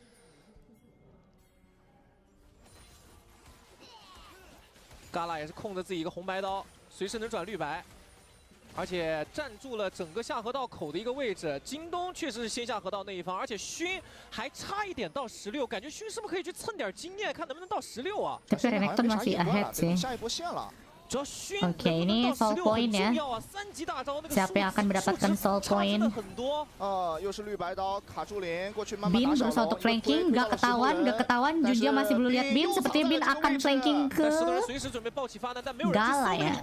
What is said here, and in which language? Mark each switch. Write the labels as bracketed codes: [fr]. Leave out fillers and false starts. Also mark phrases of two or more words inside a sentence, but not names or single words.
[zh] 嘎啦也是控着自己一个红白刀，随时能转绿白。而且站住了整个下河道口的一个位置，京东确实是先下河道那一方，而且勋还差一点到16，感觉勋是不是可以去蹭点经验，看能不能到16啊？ [id] Tapi Renekton masih ahead sih. [zh] 下一波线了。 [id] Oke, ini [en] soul point [id] ya. Siapa yang akan mendapatkan [en] soul point? [id] Bin berusaha untuk flanking, gak ketahuan. Junja masih belum lihat Bin, sepertinya Bin akan flanking ke Gala ya.